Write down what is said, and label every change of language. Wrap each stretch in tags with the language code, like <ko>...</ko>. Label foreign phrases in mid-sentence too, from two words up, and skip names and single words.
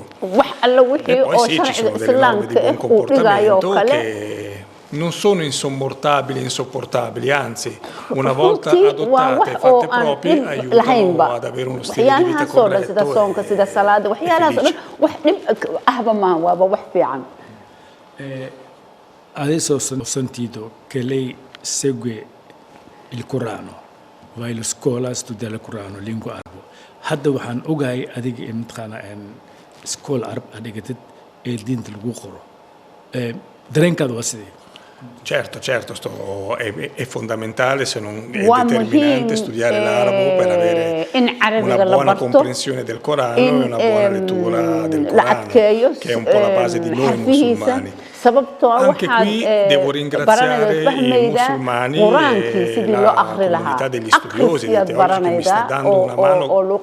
<it>E poi sì, ci sono delle norme di buon comportamento che non sono insommortabili, insopportabili, anzi, una volta adottate e fatte proprie, aiutano ad avere uno stile di vita corretto e Adesso ho sentito che lei segue il Corano, va alla scuola a studiare il Corano, lingua arabo.</it> <so>Hadda waxaan ogahay adiga imtixaana scuola arab adigatid ee diinta lagu qoro. Dareenkaada waa sidee?</so> <it>Certo, è fondamentale, se non è determinante, studiare l'arabo per avere una buona comprensione del Corano e una buona lettura del Corano, che è un po' la base di noi musulmani. Anche qui devo ringraziare i musulmani e la comunità degli studiosi di teologi che mi sta dando una mano.</it>